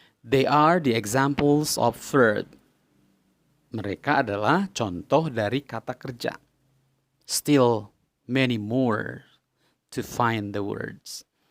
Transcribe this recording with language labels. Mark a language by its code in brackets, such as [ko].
[en] They are the examples of verb. [id] Mereka adalah contoh dari kata kerja. [en] Still many more to find the words.